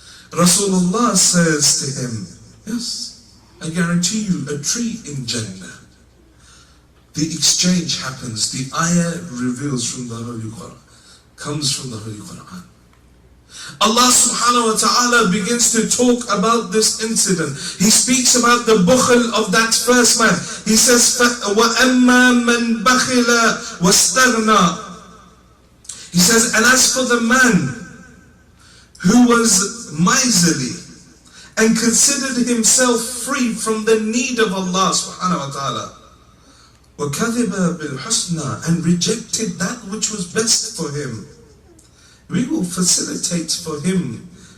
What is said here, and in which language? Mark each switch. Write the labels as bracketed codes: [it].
[en] Rasulullah says to him, yes, I guarantee you a tree in Jannah. The exchange happens. The ayah reveals from the Holy Quran, comes from the Holy Quran. Allah subhanahu wa ta'ala begins to talk about this incident. He speaks about the bukhl of that first man. He says, [ar] وَأَمَّا مَنْ بَخِلَ وَاسْتَغْنَى. [en] He says, and as for the man who was miserly and considered himself free from the need of Allah subhanahu wa ta'ala, [ar] وَكَذِبَ بِالْحُسْنَى, [en] and rejected that which was best for him, we will facilitate for him